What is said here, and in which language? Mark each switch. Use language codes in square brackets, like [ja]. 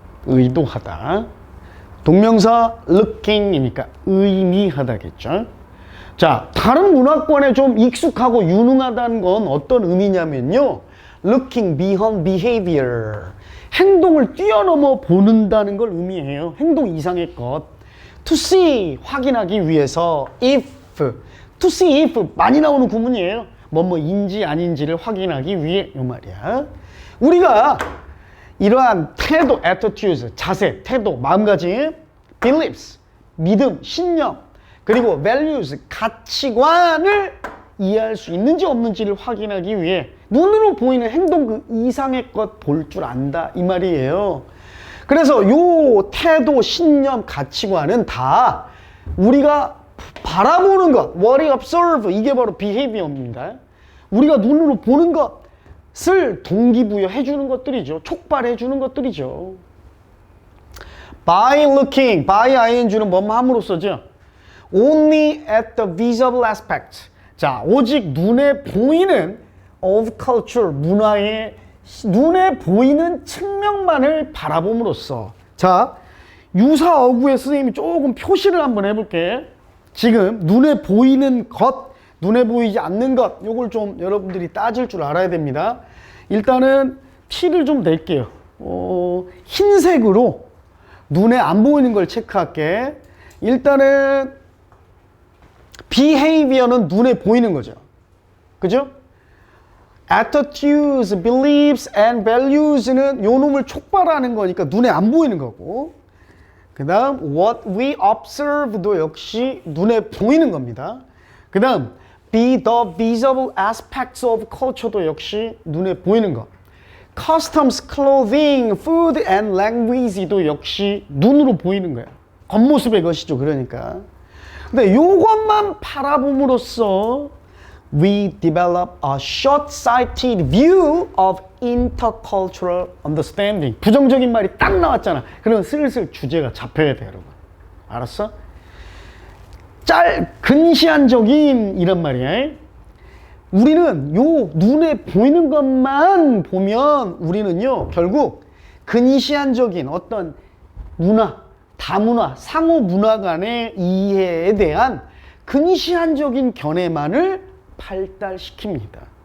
[ko] 의도하다. 동명사 looking이니까 의미하다겠죠. 자, 다른 문화권에 좀 익숙하고 유능하다는 건 어떤 의미냐면요. [en] looking beyond behavior. [ko] 행동을 뛰어넘어 보는다는 걸 의미해요. 행동 이상의 것. [en] to see, [ko] 확인하기 위해서. [en] if, to see if [ko] 많이 나오는 구문이에요. 뭐뭐인지 아닌지를 확인하기 위해 요 말이야. 우리가 이러한 태도, attitudes, 자세, 태도, 마음가짐, beliefs, 믿음, 신념, 그리고 values, 가치관을 이해할 수 있는지 없는지를 확인하기 위해 눈으로 보이는 행동 그 이상의 것 볼 줄 안다 이 말이에요. 그래서 요 태도, 신념, 가치관은 다 우리가 바라보는 것, [en] what we observe, [ko] 이게 바로 behavior입니다. 우리가 눈으로 보는 것을 동기부여 해주는 것들이죠. 촉발해 주는 것들이죠. [en] by looking, by ing는 [ko] 뭐뭐 함으로써죠. [en] only at the visible aspect. [ko] 자, 오직 눈에 보이는 [en] of culture, [ko] 문화의 눈에 보이는 측면만을 바라봄으로써. 자, 유사 어구에 선생님이 조금 표시를 한번 해볼게. 지금 눈에 보이는 것, 눈에 보이지 않는 것, 요걸 좀 여러분들이 따질 줄 알아야 됩니다. 일단은 티를 좀 낼게요. 흰색으로 눈에 안 보이는 걸 체크할게. 일단은 behavior는 눈에 보이는 거죠. 그죠? [en] attitudes, beliefs and values [ko] 는 요 놈을 촉발하는 거니까 눈에 안 보이는 거고. 그 다음 [en] what we observe [ko] 도 역시 눈에 보이는 겁니다. 그 다음 [en] be the visible aspects of culture [ko] 도 역시 눈에 보이는 것. [en] customs, clothing, food and language도 [ko] 역시 눈으로 보이는 거야. 겉모습의 것이죠. 그러니까. 근데 요것만 바라봄으로써 [en] we develop a short-sighted view of intercultural understanding. [ko] 부정적인 말이 딱 나왔잖아. 그럼 슬슬 주제가 잡혀야 돼, 여러분. 알았어? 근시안적인 이란 말이야. 우리는 요 눈에 보이는 것만 보면 우리는요, 결국 근시안적인 어떤 문화, 다문화, 상호 문화 간의 이해에 대한 근시안적인 견해만을 발달시킵니다.